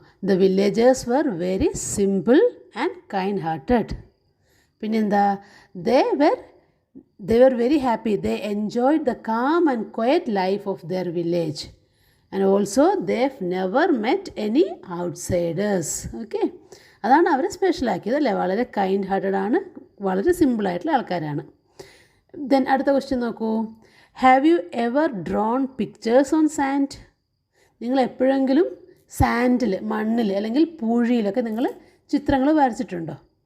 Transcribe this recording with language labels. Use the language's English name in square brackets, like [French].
[English] The villagers were very simple and kind hearted. [Malayalam] പിന്നെന്താ? [English] They were very happy. They enjoyed the calm and quiet life of their village. And also they've never met any outsiders. [Malayalam] Okay. അതാണ് അവരെ സ്പെഷ്യലാക്കിയത് അല്ലേ. വളരെ kind hearted ആണ്, വളരെ സിമ്പിളായിട്ടുള്ള ആൾക്കാരാണ്. Then അടുത്ത ക്വസ്റ്റ്യൻ നോക്കൂ. [English] Have you ever drawn pictures on sand? [Malayalam] നിങ്ങൾ എപ്പോഴെങ്കിലും സാൻഡിൽ, മണ്ണിൽ അല്ലെങ്കിൽ പൂഴിയിലൊക്കെ നിങ്ങൾ ചിത്രങ്ങൾ വരച്ചിട്ടുണ്ടോ?